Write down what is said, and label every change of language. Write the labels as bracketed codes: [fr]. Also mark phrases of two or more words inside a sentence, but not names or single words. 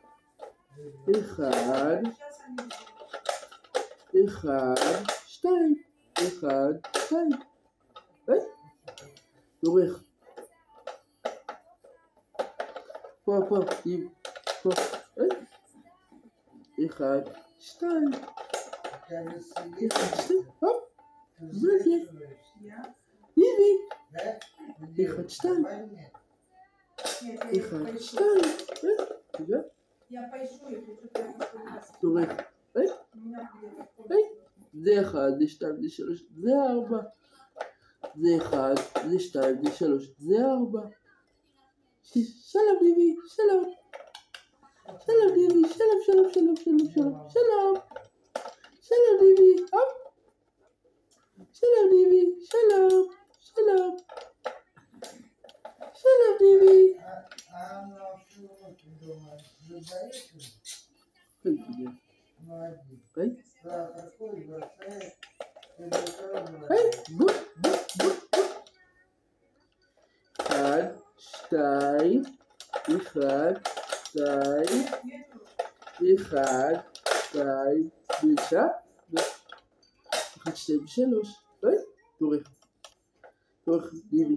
[ru] 1, Сейчас они 1, 2. 1, 2. [he] דורך. פה, עם פה. 1, 2. [ru] Когда 1, сидишь, [he] 2. הופ, [ru] ты Знаете? взвешиваешь, Я? [he] ביבי. [ru] да? Тихо, читай. Войне. Нет, я их 1, поищу. [he] 2. רגע, [ru] Я поищу их, и что-то я просто [he] דורך. [ru] у меня где-то в Эй. комнате. [he] זה 1, זה 2, זה 3, זה 4. זה 1, זה 2, זה 3, זה 4. שלום ביבי, שלום. שלום ביבי, שלום. שלום ביבי, הופ. שלום ביבי, שלום. שלום ביבי. [ru] А она что думает? Задаешь? Молодец. [he] היי, [ru] Да, проходит, бросает. Ты же [he] היי, בוא. 1, 2, 1, 2. [ru] Нету. [he] 1, 2, 9. 1, 2, 3. היי, דורך ביבי.